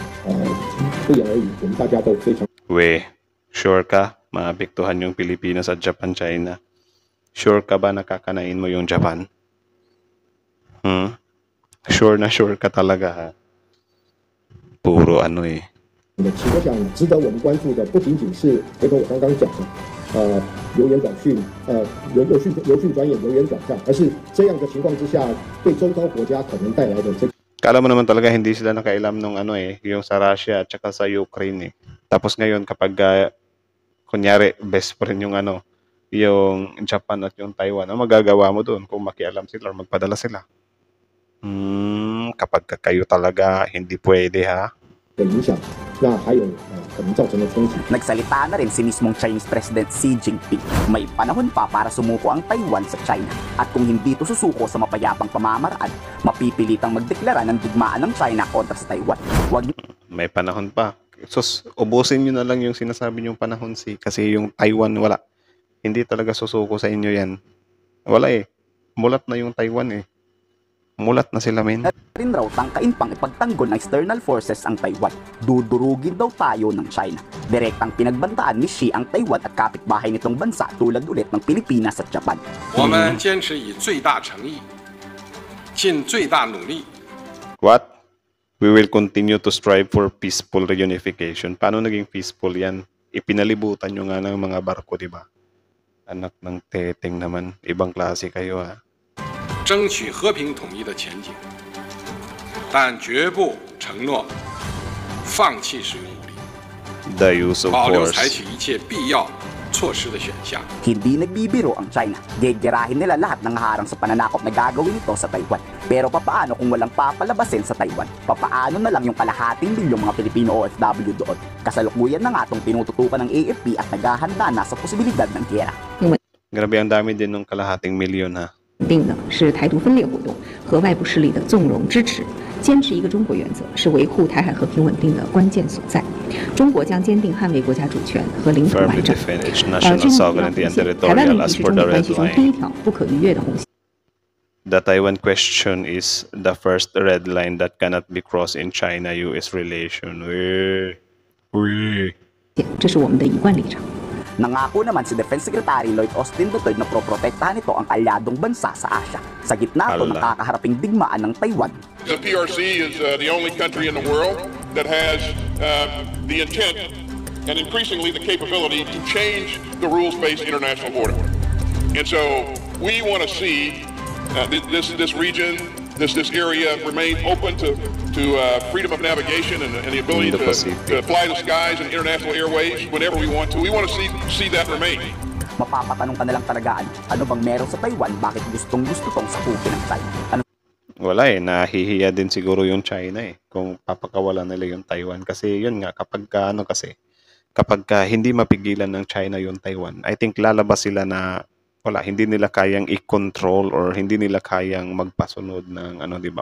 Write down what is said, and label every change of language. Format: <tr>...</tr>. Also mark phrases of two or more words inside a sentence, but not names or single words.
<tl>Sure ka? Maapektuhan yung Pilipinas at Japan, China. Sure ka ba nakakanain mo yung Japan? Sure ka talaga, ha? Puro ano eh.</tl> <zh>情况下，值得我们关注的不仅仅是回头我刚刚讲的，由言转讯，由讯转演，由言转战，而是这样的情况之下，对周遭国家可能带来的这。</zh> <tl>Kala mo naman talaga hindi sila nakailam nung ano eh, yung sa Russia at saka sa Ukraine eh. Tapos ngayon kapag kunyari</tl> <en>best friend</en> <tl>yung ano, yung Japan at yung Taiwan, ano magagawa mo doon kung makialam sila or magpadala sila? Kapag kayo talaga hindi pwede, ha?</tl> <zh>的影响，那还有可能造成的冲击。</zh> <tl>Nagsalita na rin si mismong</tl> <en>Chinese President</en> <tl>Xi Jinping. May panahon pa para sumuko ang Taiwan sa China. At kung hindi ito susuko sa mapayapang pamamaraan, mapipilitang magdeklara ng digmaan ng China kontra sa Taiwan. May panahon pa. Sus, ubusin nyo na lang yung sinasabi nyong panahon kasi yung Taiwan wala. Hindi talaga susuko sa inyo yan. Wala eh. Mulat na yung Taiwan eh. Mulat na sila, men. Rin raw tangkain pang ipagtanggol ng</tl> <en>external forces</en> <tl>ang Taiwan. Dudurugin daw tayo ng China. Direktang pinagbantaan ni Xi ang Taiwan at kapitbahay nitong bansa tulad ulit ng Pilipinas at Japan. What?</tl> <en>We will continue to strive for peaceful reunification.</en> <tl>Paano naging peaceful yan? Ipinalibutan nyo nga ng mga barko, di ba? Anak ng teteng naman. Ibang klase kayo, ha?</tl> <zh>争取和平统一的前景，但绝不承诺放弃使用武力，</zh> <en>The use of</en> <zh>保留</zh> <en>force.</en> <zh>采取一切必要措施的选项。</zh> <tl>Hindi nagbibiro ang China. Gegerahin nila lahat ng harang sa pananakop na gagawin ito sa Taiwan. Pero papaano kung walang papalabasin sa Taiwan? Papaano na lang yung kalahating bilyong mga Pilipino OFW doon? Kasalukuyan na nga itong tinututukan ng AFP at naghahanda na sa posibilidad ng giyera. Grabe, ang dami din ng kalahating milyon, ha?</tl> <zh>定的是台独分裂活动和外部势力的纵容支持，坚持一个中国原则是维护台海和平稳定的关键所在。中国将坚定捍卫国家主权和领土完整。这个台湾问题是中美关系中第一条不可逾越的红线。</zh> <en>The Taiwan question is the first red line that cannot be crossed in China-US relation.</en> <zh>这是我们的一贯立场。</zh> <tl>Nangako naman si</tl> <en>Defense Secretary</en> <tl>Lloyd Austin III na proprotektahan ito ang alyadong bansa sa Asia. Sa gitna ito ng kakaharaping digmaan ng Taiwan.</tl> <en>The PRC is the only country in the world that has the intent and increasingly the capability to change the rules-based international order. And so we want to see this region, this area remain open to freedom of navigation and the ability to fly the skies and international airways whenever we want to. We want to see that remain.</en> <tl>Mapapatanong ka na lang talaga, ano bang meron sa Taiwan, bakit gustong gusto tong sakupin ng China? Ano Wala nahihiya din siguro yung China kung papakawalan nila yung Taiwan. Kasi yun nga, kapag hindi mapigilan ng China yung Taiwan,</tl> <en>I think</en> <tl>lalabas sila na hindi nila kayang i-control or hindi nila kayang magpasunod ng di ba?</tl>